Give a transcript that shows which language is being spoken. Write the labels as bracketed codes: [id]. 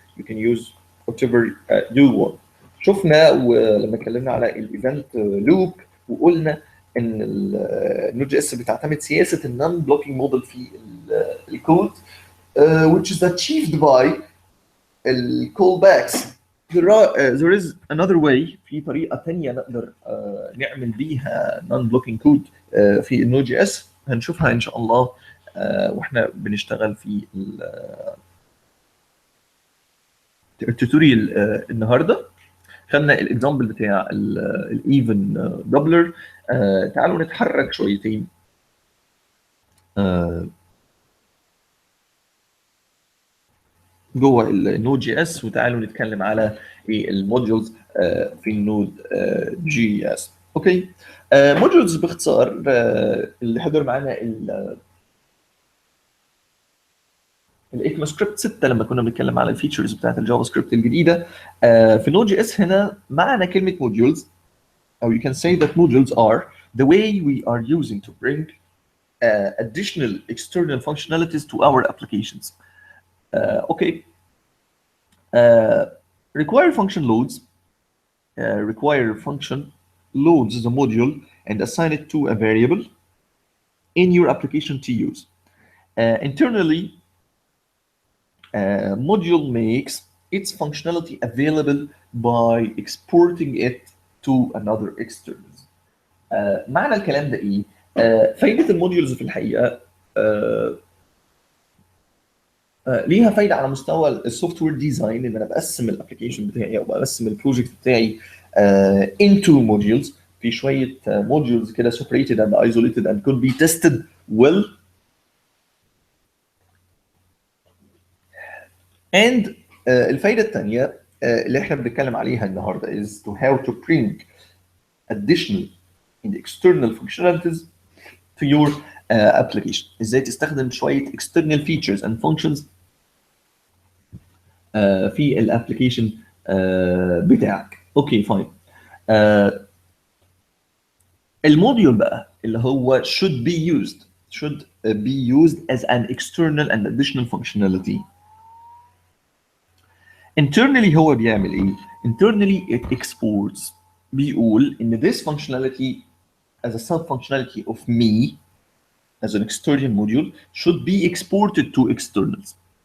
[en] You can use whatever you want. [ar] شفنا ولما اتكلمنا على الايفنت لوب وقلنا ان النود جي اس بتعتمد سياسه النون بلوكينج موديل في الكود [en] which is achieved by [ar] الكولباكس. [en] there is another way. [ar] في طريقه ثانيه نقدر نعمل بيها non blocking code في النود جي اس هنشوفها ان شاء الله واحنا بنشتغل في التوتوريال النهارده خدنا الاكزامبل بتاع الايفن دبلر. تعالوا نتحرك شويتين جوه النود جي اس، وتعالوا نتكلم على ايه الموديولز في النود جي اس. اوكي، موديولز باختصار، اللي حضر معانا الايكما سكريبت 6 لما كنا بنتكلم على الفيتشرز بتاعت الجافا سكريبت الجديده. في نود جي اس هنا معنى كلمه موديولز، او [en] you can say that modules are the way we are using to bring additional external functionalities to our applications. Okay. Require function loads. Require function loads the module and assign it to a variable in your application to use. Internally, module makes its functionality available by exporting it to another external. [ar] معنى الكلام ده ايه؟ فايده الموديولز في الحقيقه ليها فايده على مستوى السوفت وير ديزاين، ان انا بقسم الابلكيشن بتاعي او بقسم البروجكت بتاعي [en] into modules، [ar] في شويه modules كده [en] separated and isolated and could be tested well. and [ar] الفايده الثانيه اللي احنا بنتكلم عليها النهارده [en] is to how to bring additional and external functionalities to your application. [ar] ازاي تستخدم شويه [en] external features and functions [ar] في الابلكيشن بتاعك. اوكي فاين. الموديول بقى اللي هو [en] should be used as an external and additional functionality. Internally [ar] هو بيعمل ايه؟ [en] Internally it exports، [ar] بيقول ان [en] this functionality as a sub functionality of me as an external module should be exported to externals.